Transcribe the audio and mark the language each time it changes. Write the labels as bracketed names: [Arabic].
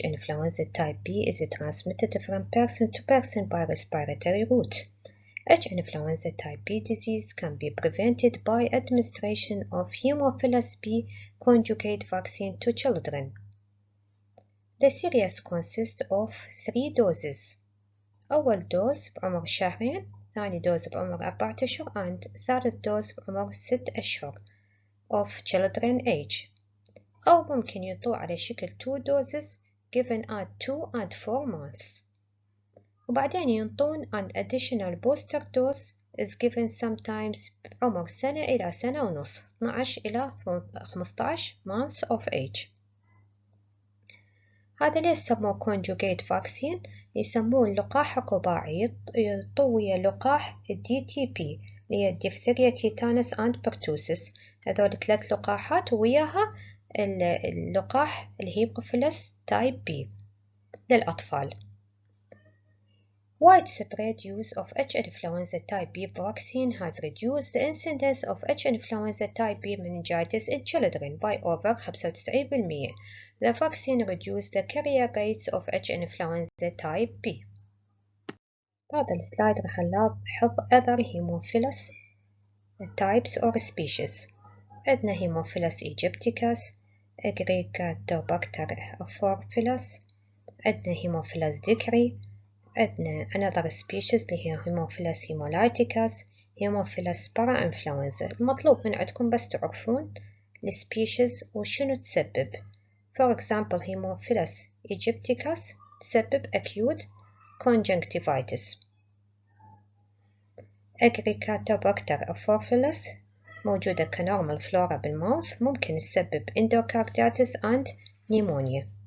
[English] influenza type B is transmitted from person to person by respiratory route. H. influenza type B disease can be prevented by administration of Hemophilus B conjugate vaccine to children. The series consists of 3 doses. [Arabic] أول دوز بعمر شهرين، ثاني دوز بعمر 4 أشهر and ثالث دوز بعمر 6 أشهر [English] of children age. [Arabic] أو ممكن ينطوا على شكل [English] 2 doses given at 2 and 4 months. [Arabic] وبعدين ينطون [English] an additional booster dose is given sometimes [Arabic] بعمر سنة إلى سنة ونص [English] 12 إلى 15 months of age. [Arabic] هذا ليش سموه conjugate vaccine؟ يسموه لقاح قباعي يطوي ويا لقاح DTP اللي هي الديفتيريا تيتانس and pertussis. هذول 3 لقاحات وياها اللقاح الهيموفيلس تايب B للأطفال. [English] Widespread use of H. influenza type B vaccine has reduced the incidence of H. influenza type B meningitis in children by over 95%. The vaccine reduced the carrier rates of H. influenza type B. [Arabic] بهذا السلايد راح نلاحظ [English] other Hemophilus types or species. [Arabic] عندنا Hemophilus aegypticus, Agricatobacter Hemophilus, عندنا Hemophilus dicri, عندنا [English] another species [Arabic] اللي هي Hemophilus hemolyticus, Hemophilus parainfluenza. المطلوب من عندكم بس تعرفون السبيشيز وشنو تسبب. [English] For example, Hemophilus aegypticus تسبب acute conjunctivitis. [Arabic] Agricatobacter Hemophilus موجودة كنورمال فلورا بالماوث ممكن تسبب [English] endocarditis and pneumonia.